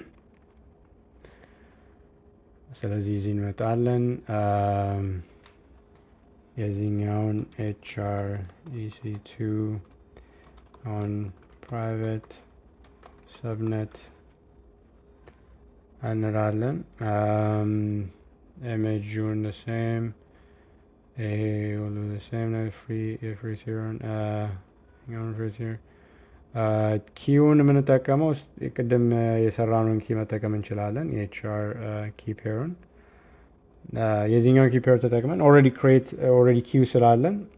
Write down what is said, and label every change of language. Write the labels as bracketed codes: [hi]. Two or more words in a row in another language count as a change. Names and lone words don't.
[am] ስለዚህ እዚህ እንመጣለን። የዚህኛውን ኤችአር [en] EC2 on private subnet [am] እንላለን። ኢሜጁን [en] the same [am] ይሄ ሁሉ [en] the same [am] ነው። ፍሪ ሲሆን ኪውን የምንጠቀመው ቅድም የሰራነውን ኪ መጠቀም እንችላለን። የኤችአር ኪ ፔሩን የዚህኛውን [en] key pair [am] ተጠቅመን ኦልሬዲ ኪው ስላለን